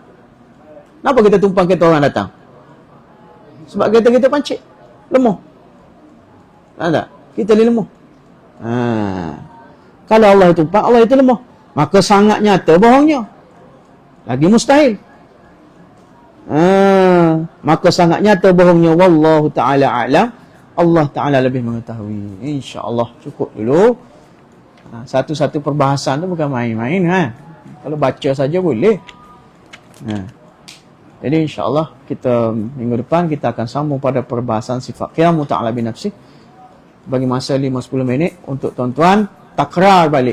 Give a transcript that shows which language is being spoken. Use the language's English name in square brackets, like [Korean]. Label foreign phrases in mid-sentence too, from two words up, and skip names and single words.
[Malay] Kenapa kita tumpang kereta orang datang? Sebab kereta kita pancit. Lemah. Faham tak? Kita ni lemah. Kalau Allah tumpang, Allah itu lemah. Maka sangat nyata bohongnya. Lagi mustahil. Maka sangat nyata bohongnya. [Arabic] والله تعالى أعلم. [Malay] Allah Ta'ala lebih mengetahui. InsyaAllah cukup dulu. Satu-satu perbahasan tu bukan main-main. Kalau baca saja boleh. Jadi insyaAllah kita minggu depan kita akan sambung pada perbahasan sifat [Arabic] قيامه تعالى بنفسه. [Malay] Bagi masa 5-10 minit untuk tuan-tuan takrar balik.